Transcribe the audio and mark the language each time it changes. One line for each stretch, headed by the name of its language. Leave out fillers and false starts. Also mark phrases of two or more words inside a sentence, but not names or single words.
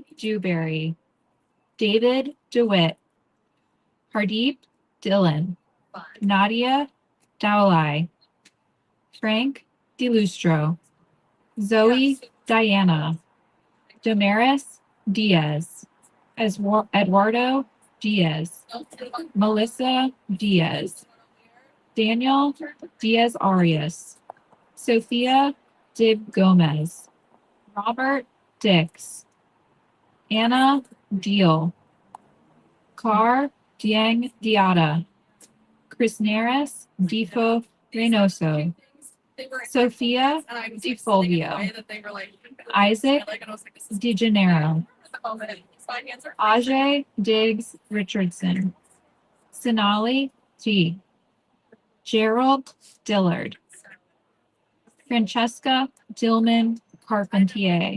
English: Dewberry, David DeWitt, Hardeep Dillon, Nadia Dowlai, Frank DeLustro, Zoe Diana, Damaris Diaz, Eduardo Diaz, Melissa Diaz, Daniel Diaz Arias, Sophia Dib Gomez, Robert Dix, Anna Deal, Car Dieng Diata, Krisnaris Difo Reynoso, Sophia Di Fulvio, Isaac Di Gennaro, Ajay Diggs Richardson, Sonali T, Gerald Dillard, Francesca Dillman Carpentier,